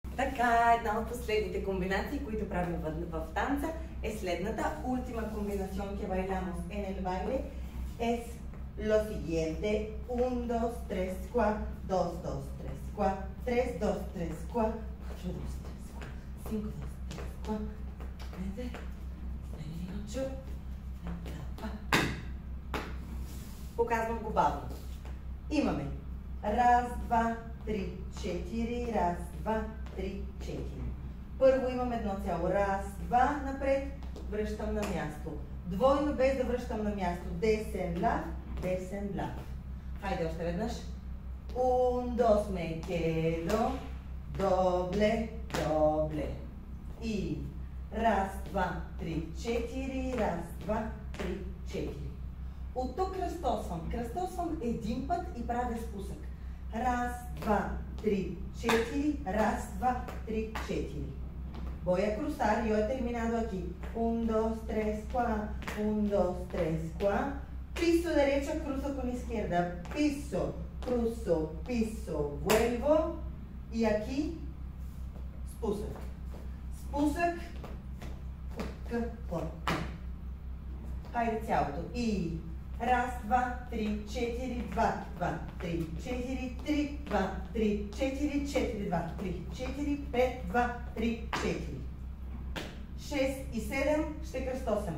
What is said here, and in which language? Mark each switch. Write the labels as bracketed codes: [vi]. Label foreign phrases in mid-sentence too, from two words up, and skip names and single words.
[bg] Така, една от последните комбинации, които правим в танца, е следната. [es] Última combinación que bailamos en el baile es lo siguiente. [bg] 1, 2, 3, 4, 2, 2, 3, 4, 3, 2, 3, 4, 4, 2, 3, 4, 5, 2, 3, 4, 7, 8. Показвам го бавно. Имаме раз, два, три, четири, раз, два, 3, 4. Първо имам едно цяло. Раз, два, напред, връщам на място. Двойно без да връщам на място. Десен лав, десен лав. Хайде още веднъж. [es] Un, dos, me quedo. [bg] Добле, добле. И раз, два, три, четири. Раз, два, три, четири. От тук кръстосвам. Кръстосвам един път и правя спусък. Раз, два, 3, 4, раз, 2, 3, 4. [es] Voy a cruzar, yo he terminado aquí. 1, 2, 3, 4, 1, 2, 3, 4. Piso derecho, cruzo con izquierda. Piso, cruzo, piso, vuelvo. Y aquí, spusek. [bg] Spusek, хайде цялото. И раз, два, три, четири, два, два, три, четири, три, два, три, четири, четири, два, три, четири, пет, два, три, четири. 6 и 7 ще кръстосаме.